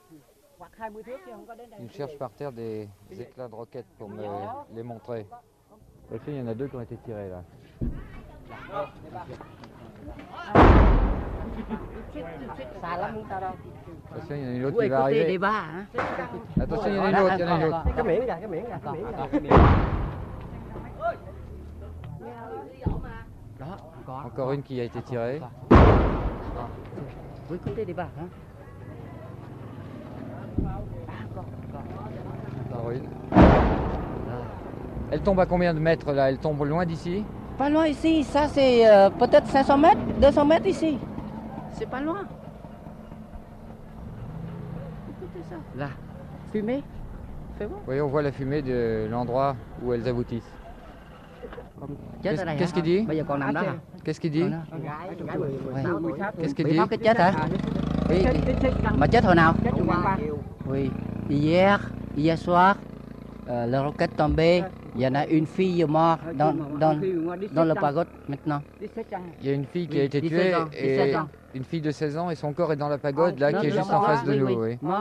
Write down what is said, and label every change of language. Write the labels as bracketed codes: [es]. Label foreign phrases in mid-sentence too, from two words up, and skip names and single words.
[fr] Ils cherchent par terre des éclats de roquettes pour me les montrer. Aussi, il y en a 2 qui ont été tirés là. Attention, il y en a une autre qui va arriver. Attention, il y en a une autre, il y en a une autre. [vi] Cái miệng kìa. [fr] Encore une qui a été tirée. Oui, côté des bas, hein. Encore une. Elle tombe à combien de mètres là? Elle tombe loin d'ici? Pas loin ici, ça c'est peut-être 500 mètres, 200 mètres ici. C'est pas loin. Écoutez ça. Là, fumée. Fais voir. Oui, on voit la fumée de l'endroit où elles aboutissent. [vi] Chết ở đây [fr] Qu'est-ce qu'il dit? [vi] Bây giờ còn nằm đó hả? [fr] Qu'est-ce qu'il dit? Qu'est-ce qu'il dit? dit? [vi] Bị cái chết hả? Oui. Mà chết hồi nào? [fr] Oui. Hier soir, le roquette tombée. Il y en a une fille morte dans le pagode maintenant. Il y a une fille qui a été tuée et une fille de 16 ans et son corps est dans la pagode là qui est juste en face de nous. Oui.